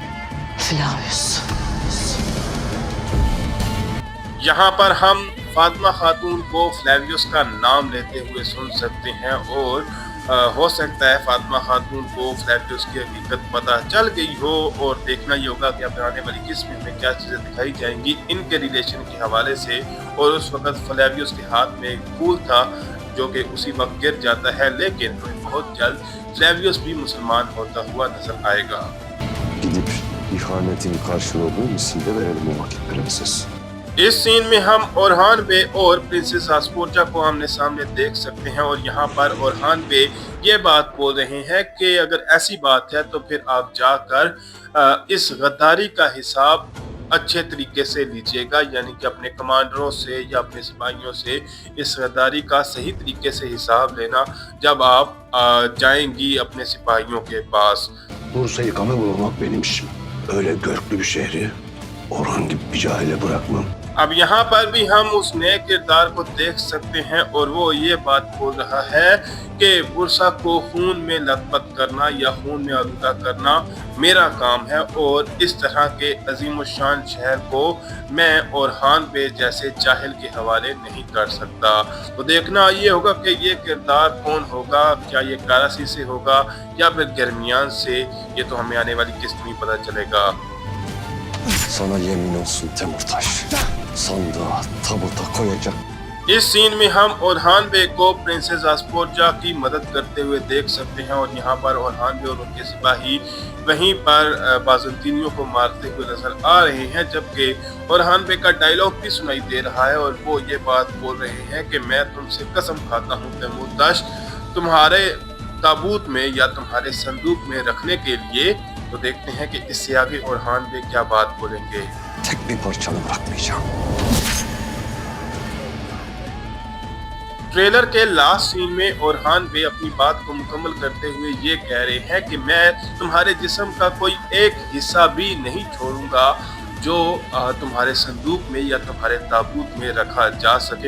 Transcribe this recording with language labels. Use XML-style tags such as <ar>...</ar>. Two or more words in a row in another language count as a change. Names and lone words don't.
<hi>यहाँ पर हम फातिमा खातून को फ्लेवियस का नाम लेते हुए सुन सकते हैं और हो सकता है फातिमा खातून को फ्लेवियस की हकीकत पता चल गई हो और देखना ये होगा कि अब आने वाली किस्म में क्या चीज़ें दिखाई जाएंगी इनके रिलेशन के हवाले से। और उस वक्त फ्लेवियस के हाथ में एक फूल था जो कि उसी वक्त गिर जाता है, लेकिन बहुत जल्द फ्लेवियस भी मुसलमान होता हुआ नजर आएगा।</hi> <tr>Gidip ihanetin karşılığını misille verelim o vakit prenses.</tr> <hi>इस सीन में हम ओरहान बे और प्रिंसेस आस्पोर्जा को आमने सामने देख सकते हैं और यहाँ पर ओरहान बे ये बात बोल रहे हैं कि अगर ऐसी बात है तो फिर आप जाकर इस गद्दारी का हिसाब अच्छे तरीके से लीजिएगा, यानी कि अपने कमांडरों से या अपने सिपाहियों से इस गद्दारी का सही तरीके से हिसाब लेना जब आप जाएंगी अपने सिपाहियों के पास।</hi> <tr>Bursa'yı kana bulamak benim işim. Öyle görklü bir şehri Orhan gibi bir cahile bırakmam.</tr> <hi>अब यहाँ पर भी हम उस नए किरदार को देख सकते हैं और वो ये बात बोल रहा है कि बुरसा को खून में लथपथ करना या खून में आलूदा करना मेरा काम है और इस तरह के अजीम शान शहर को मैं ओरहान बे जैसे जाहिल के हवाले नहीं कर सकता। तो देखना ये होगा कि ये किरदार कौन होगा, क्या ये कारासी से होगा या फिर गर्मियान से, ये तो हमें आने वाली किस्त में पता चलेगा।</hi> <tr>Sana yemin olsun Temurtaş. Sandığa tabuta koyacak.</tr> <hi>इस सीन में हम ओरहान बे को प्रिंसेस आस्पोर्जा की मदद करते हुए देख सकते हैं और यहाँ पर ओरहान बे और उनके सिपाही वहीं पर बाज़ंतीनियों को मारते हुए नजर आ रहे हैं। जबकि ओरहान बे का डायलॉग भी सुनाई दे रहा है और वो ये बात बोल रहे हैं कि मैं तुमसे कसम खाता हूँ तैमूरताश, तुम्हारे ताबूत में या तुम्हारे संदूक में रखने के लिए। तो देखते हैं कि इससे आगे ओरहान बे क्या बात बोलेंगे।</hi> <tr>Tek bir parçanı bırakmayacağım.</tr> <hi>ट्रेलर के लास्ट सीन में ओरहान बे अपनी बात को मुकम्मल करते हुए ये कह रहे हैं कि मैं तुम्हारे जिस्म का कोई एक हिस्सा भी नहीं छोड़ूंगा जो तुम्हारे संदूक में या तुम्हारे ताबूत में रखा जा सके।</hi>